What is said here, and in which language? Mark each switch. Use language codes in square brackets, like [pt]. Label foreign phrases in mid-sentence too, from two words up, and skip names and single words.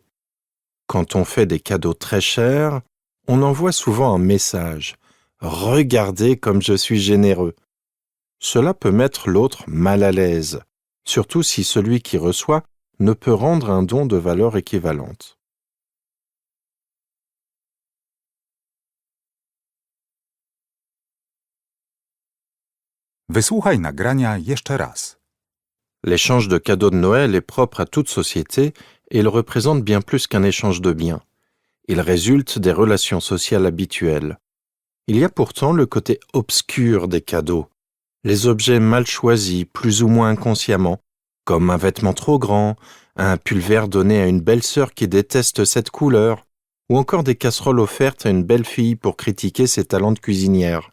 [fr] Quand on fait des cadeaux très chers, on envoie souvent un message « Regardez comme je suis généreux ». Cela peut mettre l'autre mal à l'aise, surtout si celui qui reçoit ne peut rendre un don de valeur équivalente. [pl] Wysłuchaj nagrania jeszcze raz. [fr] L'échange de cadeaux de Noël est propre à toute société et il représente bien plus qu'un échange de biens. Il résulte des relations sociales habituelles. Il y a pourtant le côté obscur des cadeaux, les objets mal choisis, plus ou moins inconsciemment, comme un vêtement trop grand, un pullover donné à une belle sœur qui déteste cette couleur, ou encore des casseroles offertes à une belle fille pour critiquer ses talents de cuisinière.